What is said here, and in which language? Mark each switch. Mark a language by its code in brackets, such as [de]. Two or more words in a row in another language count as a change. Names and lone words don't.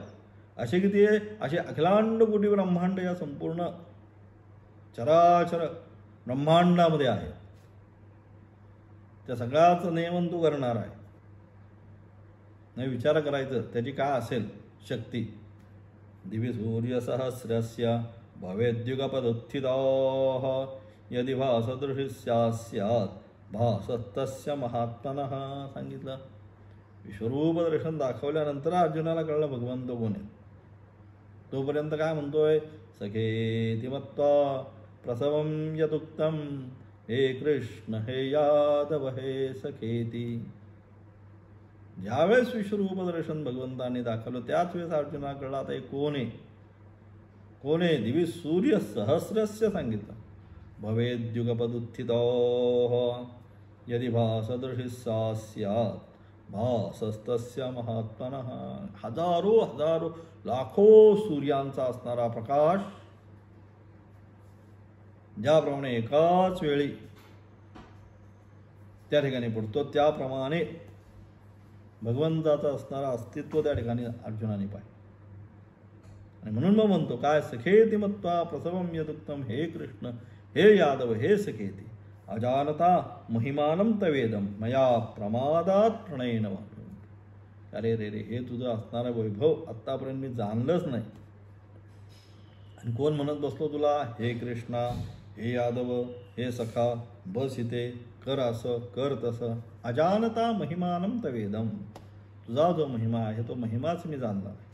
[mr] असे किती आहे? असे अखिलांड कोटी ब्रह्मांड या संपूर्ण चराचर ब्रह्मांडामध्ये आहे. त्या सगळ्याचं नियमन तू करणार आहे. नाही विचार करायचं त्याची काय असेल शक्ती. [sa] दिवि सूर्य सहस्रस्य भवेद्युगपदुत्थितः यदि भासदृशी स्यात् भासस्तस्य महात्मनः [mr] सांगितलं. विश्वरूप दर्शन दाखवल्यानंतर अर्जुनाला कळलं भगवंत कोण आहे. तोपर्यंत काय म्हणतोय, [sa] सखेति मत्वा प्रसवं यदुक्तं हे कृष्ण हे यादव हे सखेती. [mr] ज्यावेळेस विश्वरूप दर्शन भगवंतांनी दाखवलं त्याच वेळेस अर्जुना कळलं आता हे कोण आहे. कोण आहे? [sa] दिवि सूर्य सहस्रस्य सांगितलं. भवेद्युगपदुत्थितो यदि भासदृशी सा स्यात् भासस्तस्य महात्मनः. [mr] हजारो लाखो सूर्यांचा असणारा प्रकाश ज्याप्रमाणे एकाच वेळी त्या ठिकाणी पडतो, त्याप्रमाणे भगवंताचं असणारा अस्तित्व त्या ठिकाणी अर्जुनाने पाहिलं. आणि म्हणून मग म्हणतो काय, [sa] सखेति मत्वा प्रसवं यदुक्तं हे कृष्ण हे यादव हे सखेति अजानता महिमानं तवेदं मया प्रमादात प्रणयेन वाक्यं. [mr] अरे रे रे, हे तुझं असणारा वैभव आत्तापर्यंत मी जाणलंच नाही. आणि कोण म्हणत बसलो तुला, हे कृष्णा हे यादव हे सखा, बस इथे, कर असं कर तसं. [sa] अजानता महिमानं तवेदम, [mr] तुझा जो महिमा आहे तो महिमाच मी जाणला नाही.